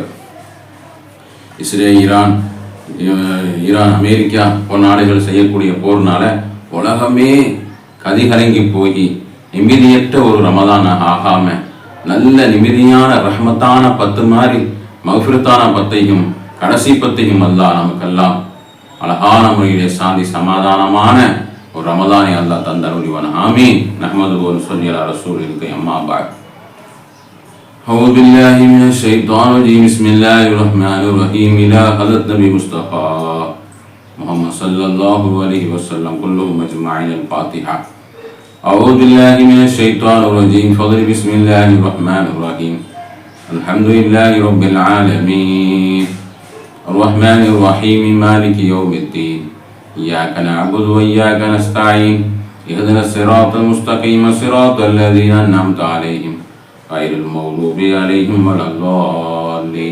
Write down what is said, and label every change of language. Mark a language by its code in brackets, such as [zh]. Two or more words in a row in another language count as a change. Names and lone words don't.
[ta] இஸ்ரேல், ஈரான், அமெரிக்கா போன்ற நாடுகள் செய்யக்கூடிய போர்னால உலகமே கதிகலங்கி போய் நிம்மதியற்ற ஒரு ரமதானாக ஆகாம நல்ல நிம்மதியான ரஹ்மத்தான 10 மாதிரி மகஃபிரத்தான 10ஐயும் கடைசி 10ஐயும் அல்லாஹ் நமக்கெல்லாம் அழகான முறையிலே சாந்தி சமாதானமான ஒரு ரமதானை அல்லாஹ் தந்தருளிவான். ஆமீன். [ar] نحمده و نصلي على رسوله أما بعد. أعوذ بالله من الشيطان الرجيم. بسم الله الرحمن الرحيم. إلى حضرة نبي مصطفى محمد صلى الله عليه وسلم كلهم أجمعين. الفاتحة. أعوذ بالله من الشيطان الرجيم. فضل بسم الله الرحمن الرحيم. الحمد لله رب العالمين الرحمن الرحيم مالك يوم الدين إياك نعبد وإياك نستعين اهدنا الصراط المستقيم صراط الذين أنعمت عليهم غير المغضوب عليهم ولا الضالين.